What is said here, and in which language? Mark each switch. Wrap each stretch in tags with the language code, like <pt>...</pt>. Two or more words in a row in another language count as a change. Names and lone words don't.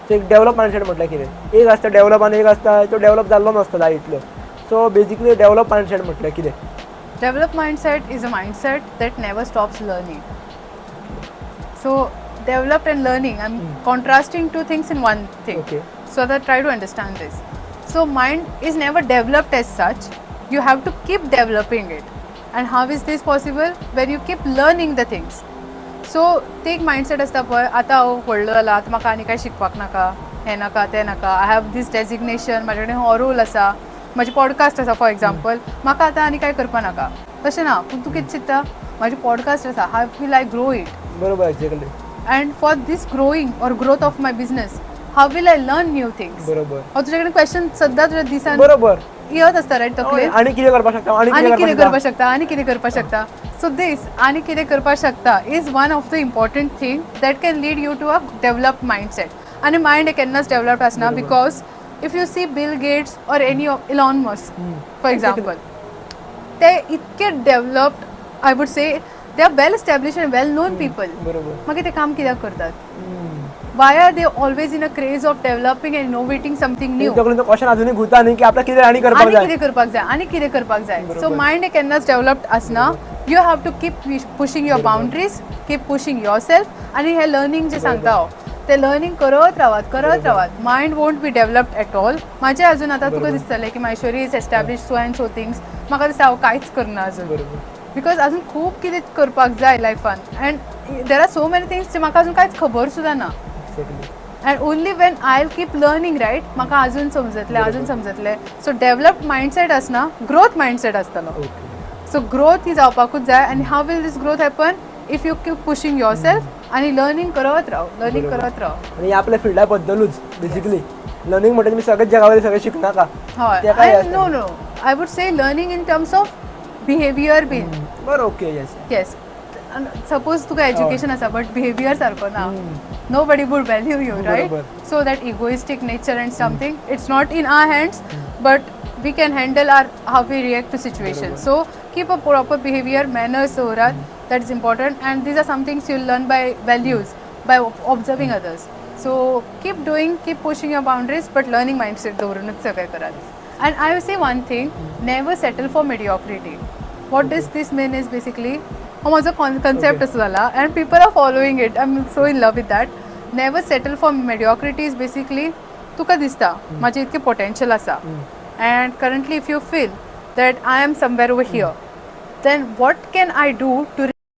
<kok>सो एक</kok> <en>develop mindset</en> <kok>म्हटल्यार कितें, एक आसता डेवलप आनी एक आसता तो डेवलप जाल्लो नासता जाय इतलो.</kok> <en>So basically develop mindset</en> <kok>म्हटल्यार कितें?</kok> <en>Developed mindset is a mindset that never stops learning. So developed and learning, I'm contrasting two things in one thing. Okay. So that try to understand this. So mind is never developed as such. You have to keep developing it. And how is this possible? When you keep learning the things.</en> <kok>So ते एक मायंडसेट आसता पळय, आतां हांव व्हडलो जाला, आतां म्हाका आनी कांय शिकपाक नाका, हें नाका तें नाका,</kok> <en>I have this designation,</en> <kok>म्हाजे कडेन हो रोल आसा, म्हाजी पॉडकास्ट आसा</kok> <en>for example,</en> <kok>म्हाका आतां आनी कांय करपा नाका, तशें ना. पूण तूं कितें चिंत्ता, म्हाजी पॉडकास्ट आसा,</kok> <en>how will I grow it,</en> <kok>बरोबर एक्झॅक्टली.</kok> <en>And for this growing or growth of my business how will I learn new things.</en> <kok>बरोबर हांव तुजे कडेन क्वेश्चन सद्दां तुज्या दिसान बरोबर येत आसता रायट तकलेन, आनी कितें करपाक शकता, आनी कितें करपाक शकता, आनी कितें करपाक शकता.</kok> <en>So this</en> <kok>आनी कितें करपाक शकता</kok> <en>is one of the important thing that can lead you to a developed mindset.</en> <kok>आनी मायंड केन्नाच डेवलप्ड आसना,</kok> <en>because if you see Bill Gates or any Elon Musk for example,</en> <kok>ते इतके</kok> <en>developed, I would say they are well established and well known people,</en> <kok>बरोबर. मागीर ते काम कित्याक करतात?</kok> <en>Why are they always in a craze of developing and innovating something new?</en> <kok>तकलेन तो क्वेश्चन</kok> <mr>अजूनही घुता न्ही की आपल्याला</mr> <kok>कितें आनी करपाक आनी जाय. कितें करपाक जाय, आनी कितें करपाक जाय. सो बरोबर. मायंड केन्नाच डेवलप्ड आसना.</kok> <en>You have to keep pushing your boundaries, keep pushing your self.</en> <kok>आनी हे लर्निंग जे सांगता हांव, ते लर्निंग करत रावात.</kok> <en>Mind won't be developed at all.</en> <kok>म्हाजें अजून आतां तुका दिसतलें की मायश्वरी</kok> <en>is establish so and so things,</en> <kok>म्हाका दिसता हांव कांयच करना अजून, बरोबर. बिकॉज अजून खूब कितें करपाक जाय लायफान,</kok> <en>and there are so many things</en> <kok>जे म्हाका अजून कांयच खबर सुद्दां ना. एक्झॅक्टली.</kok> <en>And only when I will keep learning right,</en> <kok>म्हाका अजून समजतलें.</kok> <en>So developed mindset</en> <kok>आसना,</kok> <en>growth mindset</en> <kok>आसतलो. ओके. सो ग्रोथ ही जावपाकूच जाय.</kok> <en>आनी how will this growth happen? If you keep pushing your self</en> <kok>आनी लर्निंग करत राव.</kok> <mr>आणि आपल्या फिल्डा बद्दलूच बेसिकली लर्निंग म्हणटा तुम्ही सगळ्याच जगावरील सगळें शिकनाका.</mr> <kok>हय.</kok> <en>No I would say learning in terms of behavior been. बरं okay. yes. सपोज तुका एज्युकेशन आसा but behavior</en> <kok>सारको ना,</kok> <en>no body would value you right. So that egoistic nature and something it's not in our hands, बट we can handle how we react to situations. So keep a proper behavior, manners, that is important, and these are some things you'll learn by values, by observing others. So keep pushing your boundaries, but learning mindset</en> <kok>दवरूनच सगळें करात.</kok> <en>And I will say one thing, never settle for mediocrity. What does this mean is basically,</en> <kok>हो माझो concept असो जाला,</kok> <en>and people are following it. I'm so in love with that. Never settle for mediocrity is basically,</en> <kok>तुका दिसता माझे इतके potential आसा,</kok> <en>and currently if you feel that I am somewhere over here, then what can I do to</en>